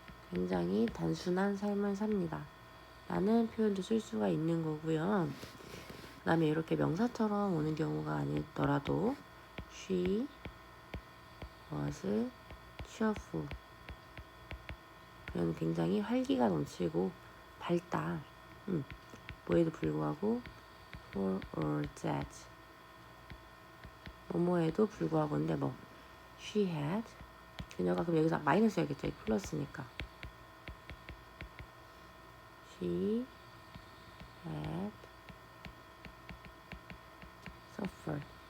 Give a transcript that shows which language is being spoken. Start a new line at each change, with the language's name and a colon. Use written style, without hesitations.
Korean: 굉장히 단순한 삶을 삽니다. 라는 표현도 쓸 수가 있는 거고요. 그 다음에 이렇게 명사처럼 오는 경우가 아니더라도
English: she was cheerful.
Korean: 그는 굉장히 활기가 넘치고 밝다. 뭐에도 불구하고
English: for all that.
Korean: 뭐뭐에도 불구하고인데
English: she had,
Korean: 그녀가 그럼 여기서 마이너스 해야겠죠. 플러스니까.
English: She had suffered.